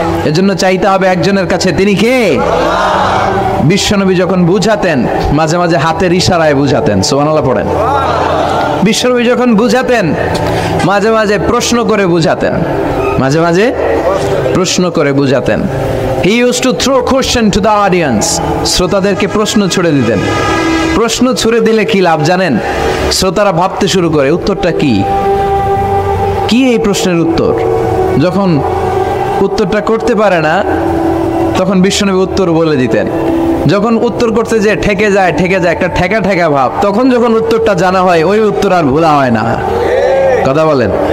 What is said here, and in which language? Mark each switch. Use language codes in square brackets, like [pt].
[bn] এজন্য চাইতে হবে একজনের কাছে, তিনি কে? বিশ্বনবী যখন বুঝাতেন, মাঝে মাঝে হাতের ইশারায় বুঝাতেন। সুবহানাল্লাহ পড়েন। বিশ্বনবী যখন বুঝাতেন, মাঝে মাঝে প্রশ্ন করে বুঝাতেন, মাঝে মাঝে প্রশ্ন করে বুঝাতেন। [en] He used to throw question to the audience. [bn] শ্রোতাদেরকে প্রশ্ন ছুড়ে দিতেন। প্রশ্ন ছুড়ে দিলে কি লাভ জানেন? শ্রোতারা ভাবতে শুরু করে উত্তরটা কি, কি এই প্রশ্নের উত্তর। যখন উত্তরটা করতে পারে না, তখন বিশ্বনবী উত্তর বলে দিতেন। যখন উত্তর করতে যে ঠেকে যায় একটা ঠেকা ভাব, তখন যখন উত্তরটা জানা হয়, ওই উত্তর আর ভোলা হয় না। কথা বলেন।